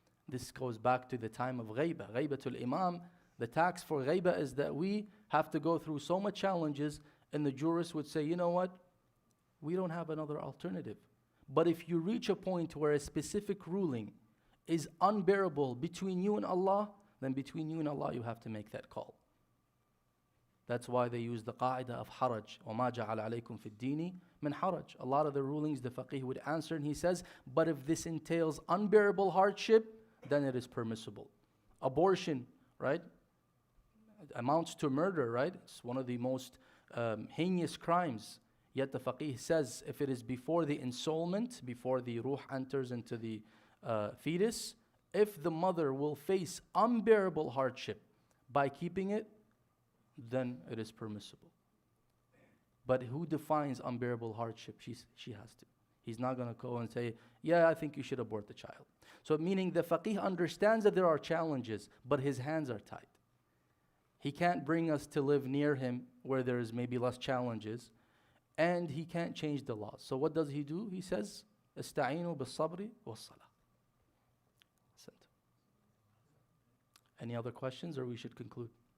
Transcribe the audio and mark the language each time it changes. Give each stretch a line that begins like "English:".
English: This goes back to the time of ghaiba. Ghaibatul Imam, the tax for ghaiba is that we have to go through so much challenges, and the jurist would say, you know what, we don't have another alternative. But if you reach a point where a specific ruling is unbearable between you and Allah, then between you and Allah you have to make that call. That's why they use the qaida of haraj.
Arabic: وَمَا جَعَلَ عَلَيْكُمْ فِي الدِّينِ مِنْ haraj.
English: A lot of the rulings the faqih would answer, and he says, but if this entails unbearable hardship, then it is permissible. Abortion, right, amounts to murder, right? It's one of the most heinous crimes. Yet the faqih says, if it is before the ensoulment, before the ruh enters into the fetus, if the mother will face unbearable hardship by keeping it, then it is permissible. But who defines unbearable hardship? She has to. He's not going to go and say, yeah, I think you should abort the child. So meaning the faqih understands that there are challenges, but his hands are tied. He can't bring us to live near him where there is maybe less challenges, and he can't change the laws. So what does he do? He says,
Arabic: استعينوا بالصبر والصلاة.
English: Any other questions, or we should conclude?